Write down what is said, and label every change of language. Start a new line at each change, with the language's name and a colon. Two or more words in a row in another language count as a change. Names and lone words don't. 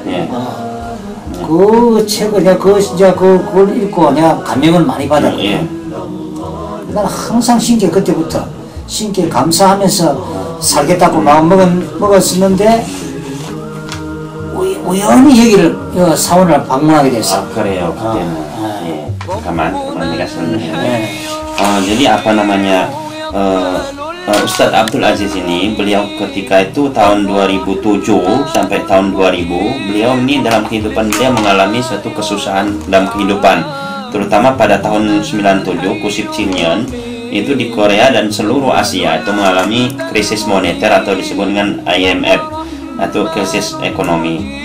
Korean: 그 책을 내가 그걸 읽고 내가 감명을 많이 받았거든. 난 항상 신께 그때부터 신께 감사하면서 살겠다고 마음 먹었었는데 우연히 여기를 사원을 방문하게 됐어. Ah, 그래요.
Indonesian: 그때는 kemarin jadi apa namanya, Ustadz Abdul Aziz ini, beliau ketika itu tahun 2007 sampai tahun 2000, beliau ini dalam kehidupan beliau mengalami suatu kesusahan dalam kehidupan, terutama pada tahun 97
Korean: 구십 칠년
Indonesian: itu di Korea dan seluruh Asia itu mengalami krisis moneter atau disebut dengan IMF atau krisis ekonomi.